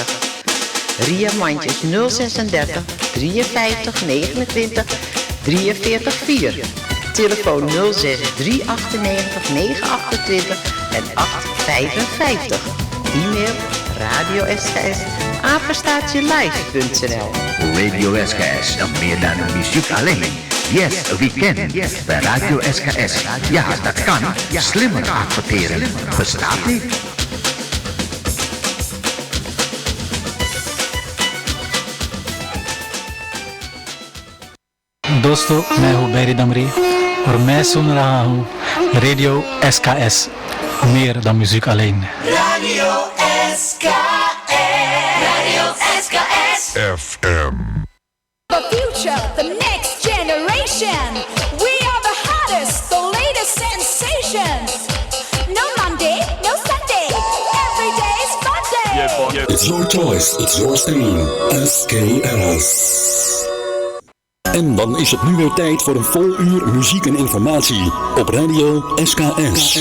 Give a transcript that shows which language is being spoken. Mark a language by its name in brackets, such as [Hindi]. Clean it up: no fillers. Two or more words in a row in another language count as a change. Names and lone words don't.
[Dutch] Ria Mandjes 036 53 29 43 4. Telefoon 06 398 928 en 855. E-mail radio-sks@apenstaartjelive.nl. Radio SKS, meer dan een muziek alleen. [English] Yes, we can. [Dutch] Bij Radio SKS, ja, dat kan. Slimmer adverteren bestaat niet. [Hindi] दोस्तों मैं हूँ बैरी दमरी और मैं सुन रहा हूँ रेडियो SKS [Dutch] meer dan muziek alleen. Radio SKS, Radio SKS FM. [English] The future, the next generation. We are the hottest, the latest sensations. No Monday, no Sunday. Every day's Monday. It's your choice, it's your stream. SKS. [Dutch] En dan is het nu weer tijd voor een vol uur muziek en informatie op Radio SKS.